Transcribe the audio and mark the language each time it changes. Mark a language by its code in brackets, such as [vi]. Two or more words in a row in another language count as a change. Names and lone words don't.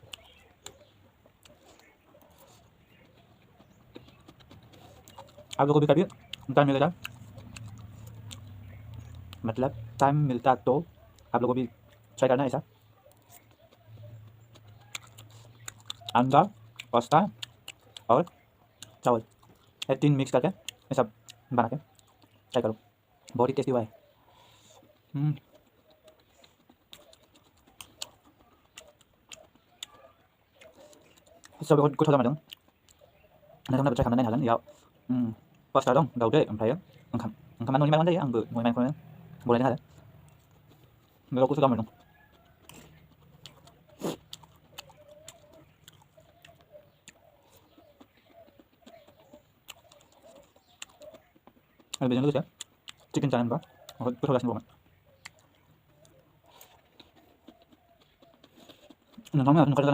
[hi] आप लोगों को भी कभी टाइम मिलेगा मतलब टाइम मिलता तो आप लोगों को भी ट्राई करना ऐसा अंडा पास्ता और चावल ये 3 मिक्स करके ये सब बना के ट्राई करो बहुत ही टेस्टी हुआ है [brx] सब गोथाव जादों नोंथांमोनाबो ट्राई खालामनो नायनो हागोन बेयाव पास्ता दं दाउदै ओमफ्राय ओंखामा न'नि माइरं जायो आंबो न'नि माइरंखौनो बनायदों आरो बेयाव गोथाव जादों आरो बेजों लोगोसे चिकेन जानानैबा बहुत गोथाव जासिनो दंमोन नोंथांमोना नुखादों जानांगौ